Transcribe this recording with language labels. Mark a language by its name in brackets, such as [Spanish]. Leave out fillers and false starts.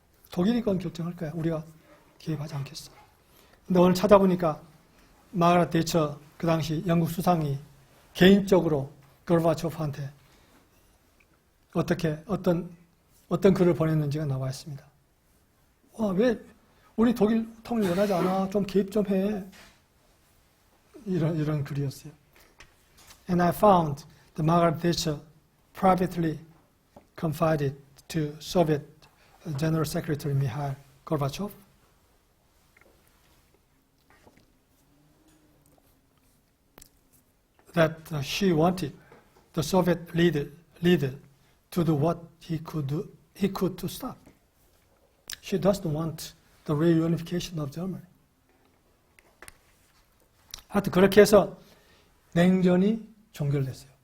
[Korean] 독일이 그건 결정할 거야. 우리가 개입하지 않겠어. 근데 오늘 찾아보니까 마가렛 대처 그 당시 영국 수상이 개인적으로 고르바초프한테 어떤 글을 보냈는지가 나와 있습니다. 왜 우리 독일 통일 원하지 않아? 좀 개입 좀 해. 이런 글이었어요. [English] And I found the Margaret Thatcher privately confided to Soviet General Secretary Mikhail Gorbachev. That she wanted the Soviet leader to do what he could to stop. She doesn't want the reunification of Germany. [Korean] 하여튼 그렇게 해서 냉전이 종결됐어요.